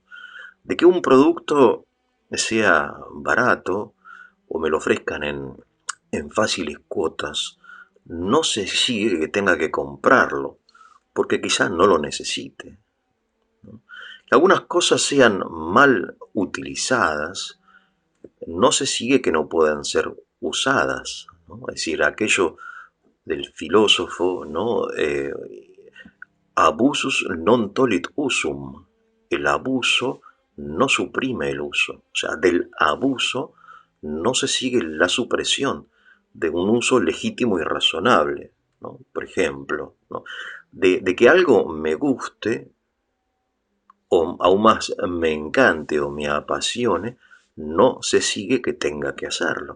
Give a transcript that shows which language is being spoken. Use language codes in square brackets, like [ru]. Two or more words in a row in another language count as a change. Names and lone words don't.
[es] De que un producto sea barato o me lo ofrezcan en fáciles cuotas, no se sigue que tenga que comprarlo, porque quizás no lo necesite, ¿no? Que algunas cosas sean mal utilizadas, no se sigue que no puedan ser usadas, ¿no? Es decir, aquello del filósofo, ¿no? [la] Abusus non tolit usum. [es] El abuso no suprime el uso. O sea, del abuso no se sigue la supresión de un uso legítimo y razonable, ¿no? Por ejemplo, ¿no? De que algo me guste o aún más me encante o me apasione, no se sigue que tenga que hacerlo.